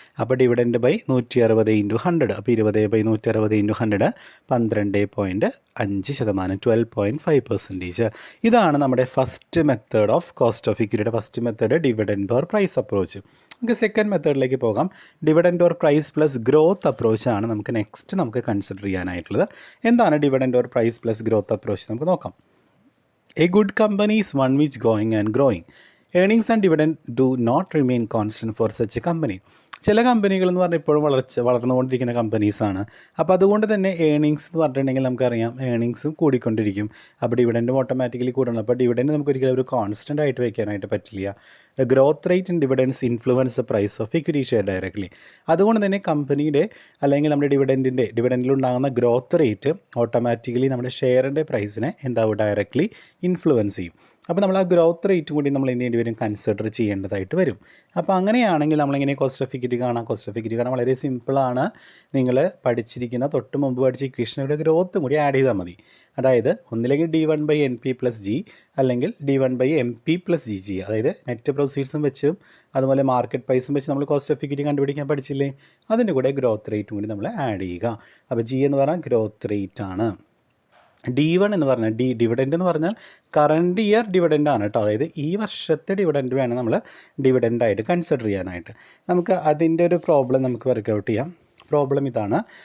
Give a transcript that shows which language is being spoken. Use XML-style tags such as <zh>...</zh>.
<ml>അപ്പോൾ ഡിവിഡൻഡ്/160 ഇൻറ്റു 100. അപ്പോൾ 20/160 ഇൻറ്റു 100 12.5%, 12.5%. ഇതാണ് നമ്മുടെ first method of cost of ഇക്വിറ്റിയുടെ first method, dividend or price approach. നമുക്ക് സെക്കൻഡ് മെത്തേഡിലേക്ക് പോകാം. Dividend or price plus growth അപ്രോച്ചാണ് നമുക്ക് നെക്സ്റ്റ് നമുക്ക് കൺസിഡർ ചെയ്യാനായിട്ടുള്ളത്. എന്താണ് dividend or price plus growth approach? നമുക്ക് നോക്കാം.</ml> <en>A good company is one which going and growing. Earnings and dividend do not remain constant for such a company.</en> <ml>ചില കമ്പനികൾ എന്ന് പറഞ്ഞാൽ ഇപ്പോഴും വളർന്നുകൊണ്ടിരിക്കുന്ന കമ്പനീസാണ്. അപ്പോൾ അതുകൊണ്ട് തന്നെ ഏണിങ്സ് എന്ന് പറഞ്ഞിട്ടുണ്ടെങ്കിൽ നമുക്കറിയാം ഏണിങ്സും കൂടിക്കൊണ്ടിരിക്കും. അപ്പോൾ ഡിവിഡൻറ്റും ഓട്ടോമാറ്റിക്കലി കൂടണം. അപ്പോൾ ഡിവിഡൻറ്റ് നമുക്ക് ഒരിക്കലും ഒരു കോൺസ്റ്റൻ്റ് ആയിട്ട് വയ്ക്കാനായിട്ട് പറ്റില്ല.</ml> <en>The growth rate in dividends influence the price of equity share directly.</en> <ml>അതുകൊണ്ട് തന്നെ കമ്പനിയുടെ അല്ലെങ്കിൽ നമ്മുടെ ഡിവിഡൻറ്റിലുണ്ടാകുന്ന ഗ്രോത്ത് റേറ്റ് ഓട്ടോമാറ്റിക്കലി നമ്മുടെ ഷെയറിൻ്റെ പ്രൈസിനെ എന്താവും ഡയറക്ട്ലി ഇൻഫ്ലുവൻസ് ചെയ്യും. അപ്പോൾ നമ്മൾ ആ ഗ്രോത്ത് റേറ്റും കൂടി നമ്മൾ എന്ത് ചെയ്യേണ്ടി വരും? കൺസിഡർ ചെയ്യേണ്ടതായിട്ട് വരും. അപ്പോൾ അങ്ങനെയാണെങ്കിൽ നമ്മളിങ്ങനെ കോസ്റ്റ് ഓഫ് ഇക്വിറ്റി കാണാം. കോസ്റ്റ് ഓഫ് ഇക്വിറ്റി കാണാൻ വളരെ സിമ്പിളാണ്. നിങ്ങൾ പഠിച്ചിരിക്കുന്ന തൊട്ട് മുമ്പ് പഠിച്ച ഇക്വേഷനുടെ ഗ്രോത്തും കൂടി ആഡ് ചെയ്താൽ മതി. അതായത് ഒന്നില്ലെങ്കിൽ D1/NP + G അല്ലെങ്കിൽ D1/MP + GG. അതായത് നെറ്റ് പ്രൊസീഡ്സും വെച്ചും അതുപോലെ മാർക്കറ്റ് പ്രൈസും വെച്ച് നമ്മൾ കോസ്റ്റ് ഓഫ് ഇക്വിറ്റി കണ്ടുപിടിക്കാൻ പഠിച്ചില്ലേ? അതിൻ്റെ കൂടെ ഗ്രോത്ത് റേറ്റും കൂടി നമ്മൾ ആഡ് ചെയ്യുക. അപ്പോൾ G എന്ന് പറഞ്ഞാൽ ഗ്രോത്ത് റേറ്റ് ആണ്. D1 എന്ന് പറഞ്ഞാൽ ഡിവിഡൻറ്റ് എന്ന് പറഞ്ഞാൽ കറണ്ട് ഇയർ ഡിവിഡൻ്റ് ആണ് കേട്ടോ. അതായത് ഈ വർഷത്തെ ഡിവിഡൻറ്റ് വേണം നമ്മൾ ഡിവിഡൻ്റായിട്ട് കൺസിഡർ ചെയ്യാനായിട്ട്. നമുക്ക് അതിൻ്റെ ഒരു പ്രോബ്ലം നമുക്ക് വർക്കൗട്ട് ചെയ്യാം. പ്രോബ്ലം ഇതാണ്.</ml>